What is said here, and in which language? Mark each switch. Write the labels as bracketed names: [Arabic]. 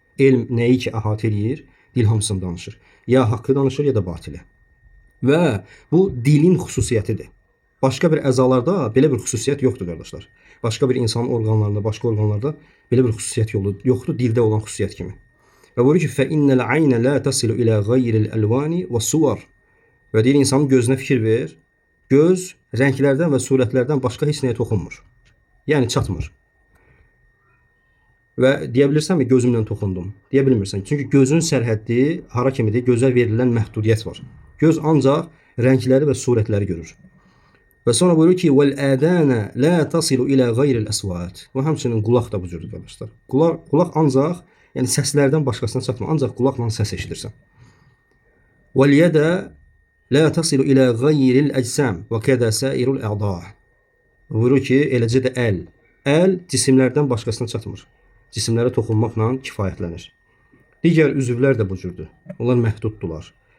[Azerbaijani] Elm nəyi ki əhatə edir, dil hamısını danışır. Ya haqqı danışır, ya da batili. Və bu dilin xüsusiyyətidir. Başqa bir əzalarda belə bir xüsusiyyət yoxdur, qardaşlar. Başqa bir insanın orqanlarında, başqa orqanlarda belə bir xüsusiyyət yoxdur, dildə olan xüsusiyyət kimi. Və buyurur ki, [Arabic] فَإِنَّ الْعَيْنَ لَا تَصِلُ إِلَى غَيْرِ الْأَلْوَانِ وَالصُّوَرِ. [Azerbaijani] Və deyir, insanın gözünə fikir ver. Göz rənglərdən və surətlərdən başqa heç nəyə toxunmur. Yəni çatmır. Və deyə bilirsənmi, gözümlə toxundum? Deyə bilmirsən. Çünki gözün sərhəddi hara kimidir? Gözə verilən məhdudiyyət var. Göz ancaq rəngləri və surətləri görür. Və sonra buyurur ki, [Arabic] وَالْآذَانَ لَا تَصِلُ إِلَى غَيْرِ الْأَسْوَاتِ. [Azerbaijani] Və həmçinin qulaq da bu cürdür, qardaşlar. Qulaq ancaq, yəni səslərdən başqasına çatmır. Ancaq qulaqla səs eşidirsən. [Arabic] وَالْيَدَ لَا تَصِلُ إِلَى غَيْرِ الْأَجْسَامِ وَكَذَا سَائِرُ الْأَعْضَاءِ. [Azerbaijani] Buyurur ki, eləcə də əl. Əl cisimlərdən başqasına çatmır. Cisimlərə toxunmaqla kifayətlənir. Digər üzvlər də bu cürdür. Onlar məhduddular.